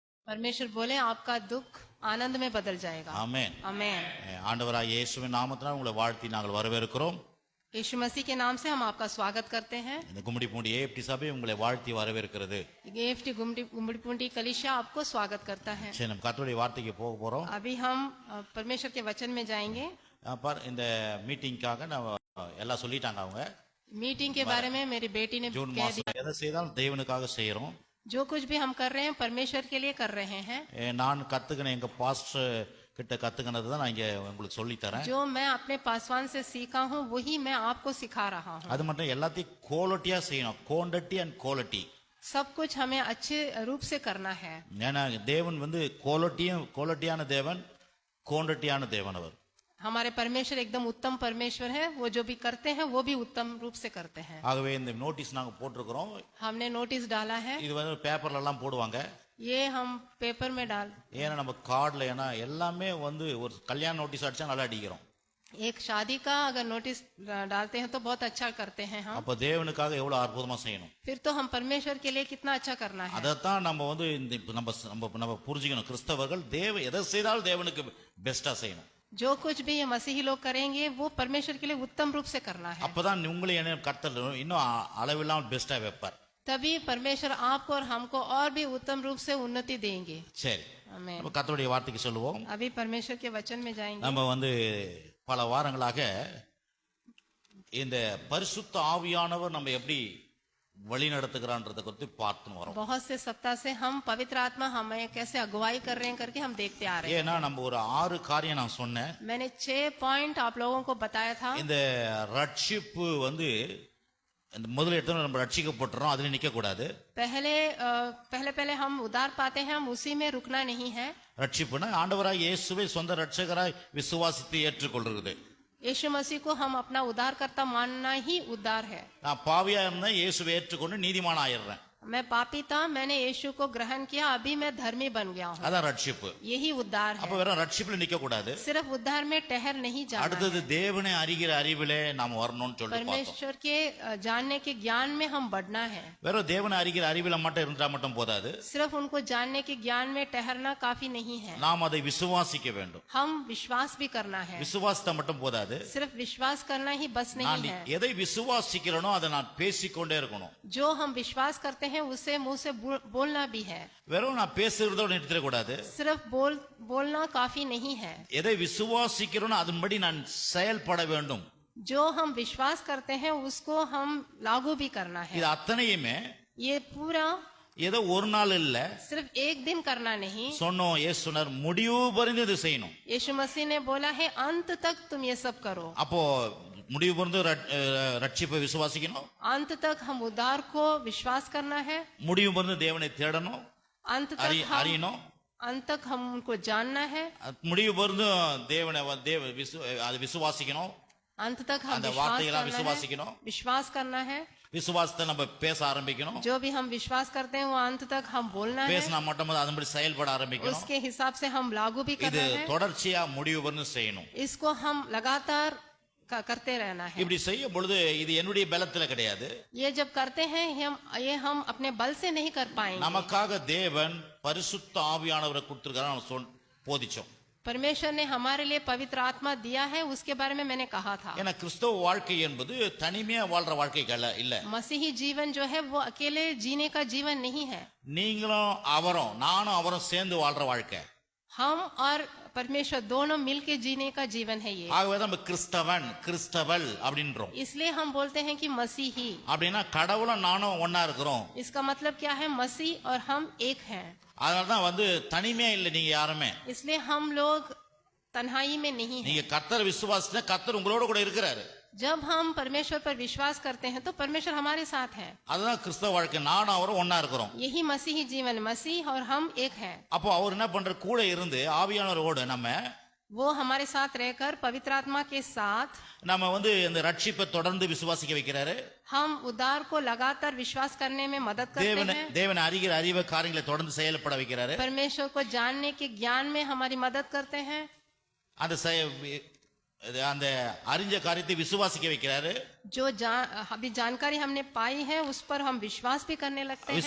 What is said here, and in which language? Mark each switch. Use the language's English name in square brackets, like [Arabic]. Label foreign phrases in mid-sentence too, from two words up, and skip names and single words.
[Hindi] परमेश्वर बोले आपका दुख आनंद में बदल जाएगा। [Tamil] ஆமென். [Hindi] आमेन। [Tamil] ஆண்டவராகிய இயேசுவின் நாமத்தினால் உங்களை வாழ்த்தி நாங்கள் வரவேற்கிறோம். [Hindi] यीशु मसीह के नाम से हम आपका स्वागत करते हैं। [Tamil] இந்த கும்மிடிப்பூண்டி ஏஎப்டி சபை உங்களை வாழ்த்தி வரவேற்கிறது. [Hindi] एएफटी गुम्बड़ी कलीसिया आपको स्वागत करता है। [Tamil] சரி, நம்ம கர்த்தருடைய வார்த்தைக்கு போக போறோம். [Hindi] अभी हम परमेश्वर के वचन में जाएंगे। [Tamil] இந்த மீட்டிங்காக நம்ம எல்லாம் சொல்லிட்டாங்க. அவங்க [Hindi] मीटिंग के बारे में मेरी बेटी ने [Tamil] ஜூன் [Hindi] कह दिया। [Tamil] மாசம் எதை செய்தாலும் தேவனுக்காக செய்யறோம். [Hindi] जो कुछ भी हम कर रहे हैं परमेश्वर के लिए कर रहे हैं। [Tamil] நான் கத்துக்கின எங்க பாஸ்டர் கிட்ட கத்துக்கினது தான் நான் இங்க உங்களுக்கு சொல்லி தரேன். [Hindi] जो मैं अपने पासवान से सीखा हूँ वही मैं आपको सिखा रहा हूँ। [Tamil] அது மட்டும் எல்லாத்தையும் குவாலிட்டியா செய்யணும். [English] quantity and quality. [Hindi] सब कुछ हमें अच्छे रूप से करना है। [Tamil] ஏன்னா தேவன் குவாலிட்டியான தேவன், குவான்டிட்டியான தேவன். அவர் [Hindi] हमारे परमेश्वर एकदम उत्तम परमेश्वर है। वो जो भी करते हैं वो भी उत्तम रूप से करते हैं। [Tamil] ஆகவே இந்த நோட்டீஸ் நாங்க போட்டிருக்கிறோம். [Hindi] हमने नोटिस डाला है। [Tamil] இது வந்து பேப்பர்ல எல்லாம் போடுவாங்க. [Hindi] ये हम पेपर में डाल, [Tamil] ஏன்னா நம்ம கார்டுல ஏன்னா எல்லாமே வந்து ஒரு கல்யாண நோட்டீஸ் அடிச்சா நல்லா அடிக்கிறோம். [Hindi] एक शादी का अगर नोटिस डालते हैं तो बहुत अच्छा करते हैं हम। [Tamil] அப்ப தேவனுக்காக எவ்வளவு அற்புதமா செய்யணும். [Hindi] फिर तो हम परमेश्वर के लिए कितना अच्छा करना है। [Tamil] அதத்தான் நம்ம வந்து நம்ம புரிஞ்சுக்கணும். கிறிஸ்தவர்கள் எதை செய்தாலும் தேவனுக்கு பெஸ்டா செய்யணும். [Hindi] जो कुछ भी ये मसीही लोग करेंगे वो परमेश्वर के लिए उत्तम रूप से करना है। [Tamil] அப்பதான் உங்களை என்ன கர்த்தர் இன்னும் அளவில்லாம பெஸ்டா வைப்பார். [Hindi] तभी परमेश्वर आपको और हमको और भी उत्तम रूप से उन्नति देंगे। [Tamil] சரி, [Hindi] आमीन। [Tamil] நம்ம கர்த்தருடைய வார்த்தைக்கு சொல்லுவோம். [Hindi] अभी परमेश्वर के वचन में जाएंगे। [Tamil] நம்ம வந்து பல வாரங்களாக இந்த பரிசுத்த ஆவியானவர் நம்ம எப்படி வழி நடத்துகிறான்றத குறித்து பார்த்து வரோம். [Hindi] बहुत से सप्ताह से हम पवित्र आत्मा हमें कैसे अगुवाई कर रहे हैं करके हम देखते आ रहे हैं। [Tamil] ஏன்னா நம்ம ஒரு 6 காரியம் நான் சொன்னேன். [Hindi] मैंने 6 पॉइंट आप लोगों को बताया था। [Tamil] இந்த ரட்சிப்பு வந்து இந்த முதல்ல எடுத்து நம்ம ரட்சிக்கப்பட்டுறோம், அதுல நிக்க கூடாது. [Hindi] पहले हम उद्धार पाते हैं, हम उसी में रुकना नहीं है। [Tamil] ரட்சிப்புனா ஆண்டவராய் இயேசுவை சொந்த ரட்சகராய் விசுவாசித்து ஏற்றுக்கொள்றது. [Hindi] यीशु मसीह को हम अपना उद्धारकर्ता मानना ही उद्धार है। [Tamil] நான் பாவியா இருந்தா இயேசுவை ஏற்றுக்கொண்டு நீதிமான் ஆயிடுறேன். [Hindi] मैं पापी था, मैंने यीशु को ग्रहण किया, अभी मैं धर्मी बन गया हूँ। [Tamil] அதான் ரட்சிப்பு. [Hindi] यही उद्धार [Tamil] அப்ப [Hindi] है। [Tamil] வெறும் ரட்சிப்புல நிக்க கூடாது. [Hindi] सिर्फ उद्धार में ठहर नहीं जाना [Tamil] அடுத்தது [Hindi] है। [Tamil] தேவனை அறிகிற அறிவிலே நாம் வரணும்னு சொல்லி பார்த்தோம். [Hindi] परमेश्वर के जानने के ज्ञान में हम बढ़ना है। [Tamil] வெறும் தேவனை அறிகிற அறிவில மட்டும் இருந்தா மட்டும் போதாது. [Hindi] सिर्फ उनको जानने के ज्ञान में ठहरना काफी नहीं है। [Tamil] நாம் அதை விசுவாசிக்க வேண்டும். [Hindi] हम विश्वास भी करना है। [Tamil] விசுவாசத்தை மட்டும் போதாது. [Hindi] सिर्फ विश्वास करना ही बस [Tamil] நான் [Hindi] नहीं है। [Tamil] எதை விசுவாசிக்கிறேனோ அதை நான் பேசிக்கொண்டே இருக்கணும். [Hindi] जो हम विश्वास करते हैं उसे मुंह से बोलना भी है। [Tamil] வெறும் நான் பேசுறதோட நிறுத்திட கூடாது. [Hindi] सिर्फ बोलना काफी नहीं है। [Tamil] எதை விசுவாசிக்கிறோனோ அதன்படி நான் செயல்பட வேண்டும். [Hindi] जो हम विश्वास करते हैं उसको हम लागू भी करना है। [Tamil] இது அத்தனையுமே [Hindi] ये पूरा [Tamil] ஏதோ ஒரு நாள் இல்ல, [Hindi] सिर्फ एक दिन करना नहीं। [Tamil] சொன்னோம் இயேசு சொன்னார் முடிவு பரிந்து இது செய்யணும். [Hindi] यीशु मसीह ने बोला है अंत तक तुम ये सब करो। [Tamil] அப்போ முடிவு பரிந்து ரட்சிப்பை விசுவாசிக்கணும். [Hindi] अंत तक हम उद्धार को विश्वास करना है। [Tamil] முடிவு பரிந்து தேவனை தேடணும், [Hindi] अंत तक [Tamil] அறியணும். [Hindi] हम उनको जानना है। [Tamil] முடிவு பரிந்து தேவனை அது விசுவாசிக்கணும். [Hindi] अंत तक हम [Tamil] அந்த வார்த்தையெல்லாம் விசுவாசிக்கணும். [Hindi] विश्वास करना है। [Tamil] விசுவாசத்தை நம்ம பேச ஆரம்பிக்கணும். [Hindi] जो भी हम विश्वास करते हैं वो अंत तक हम बोलना है। [Tamil] பேசினா மட்டும் அதன்படி செயல்பட ஆரம்பிக்கணும். [Hindi] उसके हिसाब से हम लागू भी [Tamil] இது [Hindi] करना है। [Tamil] தொடர்ச்சியா முடிவு பரிந்து செய்யணும். [Hindi] इसको हम लगातार करते रहना है। [Tamil] இப்படி செய்யும் பொழுது இது என்னுடைய பலத்துல கிடையாது. [Hindi] ये जब करते हैं ये हम अपने बल से नहीं कर पाएंगे। [Tamil] நமக்காக தேவன் பரிசுத்த ஆவியானவரை கொடுத்திருக்காரு நம்ம போதிச்சோம். [Hindi] परमेश्वर ने हमारे लिए पवित्र आत्मा दिया है, उसके बारे में मैंने कहा था। [Tamil] ஏன்னா கிறிஸ்தவ வாழ்க்கை என்பது தனிமையா வாழ்ற வாழ்க்கை இல்ல. [Hindi] मसीही जीवन जो है वो अकेले जीने का जीवन नहीं है। [Tamil] நீங்களும் அவரும் நானும் அவரும் சேர்ந்து வாழ்ற வாழ்க்கை. [Hindi] हम और परमेश्वर दोनों मिलके जीने का जीवन है ये। [Tamil] ஆகவே நம்ம கிறிஸ்தவள் அப்படின்றோம். [Hindi] इसलिए हम बोलते हैं कि मसीही। [Tamil] அப்படின்னா கடவுளும் நானும் ஒன்னா இருக்கிறோம். [Hindi] इसका मतलब क्या है? मसीह और हम एक हैं। [Tamil] அதனாலதான் வந்து தனிமையா இல்லை நீங்க யாருமே. [Hindi] इसलिए हम लोग तन्हाई में नहीं हैं। [Tamil] நீங்க கர்த்தர் விசுவாசிச்சா கர்த்தர் உங்களோட கூட இருக்கிறாரு. [Hindi] जब हम परमेश्वर पर विश्वास करते हैं तो परमेश्वर हमारे साथ है। [Tamil] அதுதான் கிறிஸ்தவ வாழ்க்கை. நானும் அவரும் ஒன்னா இருக்கிறோம். [Hindi] यही मसीही जीवन, मसीह और हम एक हैं। [Tamil] அப்போ அவர் என்ன பண்ற கூட இருந்து ஆவியானவரோட [Hindi] वो हमारे साथ रहकर पवित्र आत्मा के साथ [Tamil] நம்ம வந்து இந்த ரட்சிப்பை தொடர்ந்து விசுவாசிக்க வைக்கிறாரு. [Hindi] हम उद्धार को लगातार विश्वास करने में मदद करते हैं। [Tamil] தேவனை அறிகிற அறிவு காரியங்களை தொடர்ந்து செயல்பட வைக்கிறாரு. [Hindi] परमेश्वर को जानने के ज्ञान में हमारी मदद करते हैं। [Tamil] அந்த அந்த அறிஞ்ச காரியத்தை விசுவாசிக்க வைக்கிறாரு. [Hindi] जो अभी जानकारी हमने पाई है उस पर हम विश्वास भी करने लगते हैं।